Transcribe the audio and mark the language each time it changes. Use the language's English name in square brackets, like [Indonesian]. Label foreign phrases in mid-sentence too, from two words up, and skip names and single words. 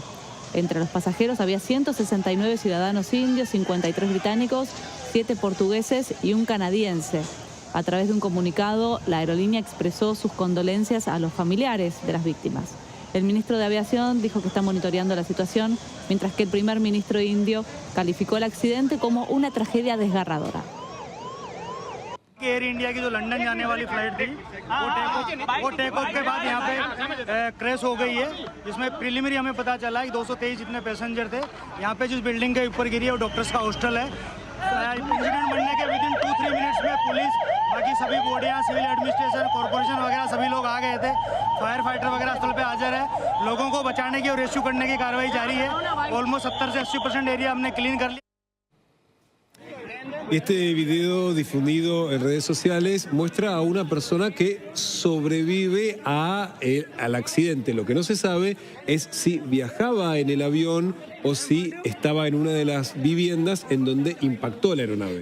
[Spanish] Entre los pasajeros había 169 ciudadanos indios, 53 británicos, 7 portugueses y un canadiense. A través de un comunicado, la aerolínea expresó sus condolencias a los familiares de las víctimas. El ministro de Aviación dijo que está monitoreando la situación, mientras que el primer ministro indio calificó el accidente como una tragedia desgarradora. [Hindi] एयर इंडिया की जो लंदन जाने वाली फ्लाइट थी वो [English] take off [Hindi] के बाद यहाँ पे क्रैश हो गई है, जिसमें प्रीलिमिनरी हमें पता चला कि 223 जितने पैसेंजर थे। यहाँ पे जिस बिल्डिंग के ऊपर गिरी है वो डॉक्टर्स का हॉस्टल है। इंसिडेंट बनने के विदिन 2-3 मिनट्स में पुलिस, बाकी सभी बॉडियाँ, [English] civil administration, [Hindi] कॉर्पोरेशन वगैरह सभी लोग आ गए थे। [English] fire fighter [Hindi] वगैरह स्थल पे हाजिर है। लोगों को बचाने की और रेस्क्यू करने की कार्रवाई जारी है। ऑलमोस्ट 70 से 80% एरिया हमने क्लीन कर लिया। [Spanish] Este video difundido en redes sociales muestra a una persona que sobrevive al accidente. Lo que no se sabe es si viajaba en el avión o si estaba en una de las viviendas en donde impactó la aeronave.